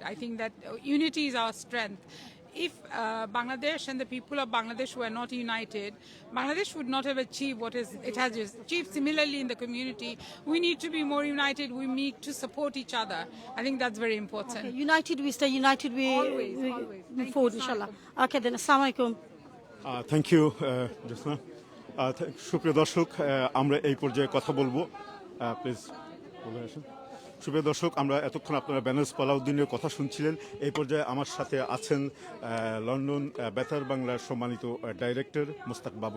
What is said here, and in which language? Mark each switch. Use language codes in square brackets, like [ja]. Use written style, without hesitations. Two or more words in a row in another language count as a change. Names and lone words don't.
[en] I think that unity is our strength. If Bangladesh and the people of Bangladesh were not united, Bangladesh would not have achieved what it has achieved. Similarly, in the community, we need to be more united. We need to support each other. I think that's very important. Okay, united we stay, united we Always. move forward, inshallah. Okay, then, [ar] السلام عليكم. [en] thank you [bn] জোসনা। সুপ্রিয় দর্শক, আমরা এই পর্যায়ে কথা বলবো, প্লিজ বলে আসুন। সুপ্রিয় দর্শক, আমরা এতক্ষণ আপনারা ব্যানার্স পালাউদ্দিনের কথা শুনছিলেন। এই পর্যায়ে আমার সাথে আছেন লন্ডন বেতার বাংলার সম্মানিত ডাইরেক্টর মোস্তাক বাবুল।